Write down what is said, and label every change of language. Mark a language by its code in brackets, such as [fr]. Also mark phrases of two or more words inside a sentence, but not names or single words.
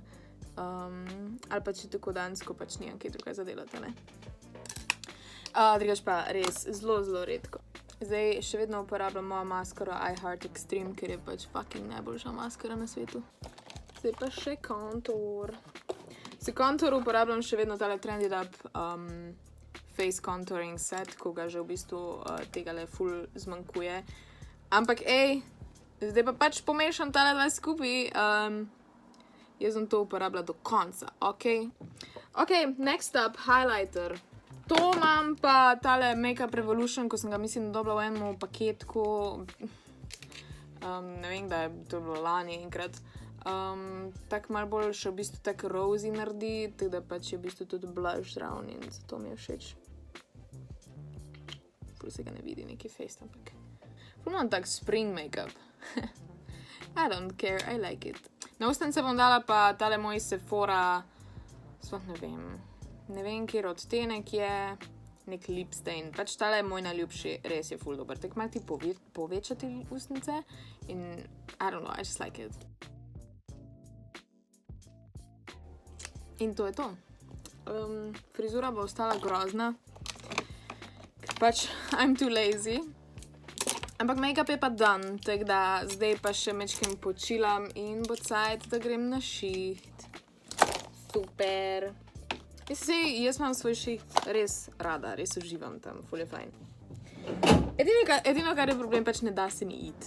[sl] Ali pa če tako dansko pač nimam kaj druga za delati, ne. Drugač pa res zelo, zelo redko. Zdaj še vedno uporabljam mojo maskaro I Heart Extreme, ker je pač fucking najboljša maskara na svetu. Zdaj pa še kontur. Za kontur uporabljam še vedno tale Trended Up [en] face contouring set, [sl] ko ga že v bistvu tegale ful zmanjkuje. Ampak zdaj pa pač pomešam tale dva skupaj. Jaz sem to uporabljala do konca, ok? Ok, [en] next up, [sl] highlighter. To imam pa tale Makeup Revolution, ko sem ga mislim dobila v enem paketku. Ne vem, da je to bilo lani enkrat. Tako malo bolj še v bistvu tako rosy naredi, tako da pač je v bistvu tudi blush zraven in zato mi je všeč. Ful se ga ne vidi neki face, ampak. Ful imam tak [en] spring makeup. I don't care, I like it. [sl] Na ustnice bom dala pa tale moj Sephora, sploh ne vem, kjer odtenek je, nek [en] lip stain. [sl] Pač tale je moj najljubši, res je ful dober. Tako malo ti povečati ustnice in [en] I don't know, I just like it. [sl] In to je to. Frizura bo ostala grozna, ker pač [en] I'm too lazy. [sl] Ampak make-up je pa done, tako da zdaj pa še mečkim počilam in bo cajt, da grem na šiht. Super. Jaz imam svoj šiht res rada, res uživam tam, ful je fajn. Edino, kar je problem, pač ne da se mi iti.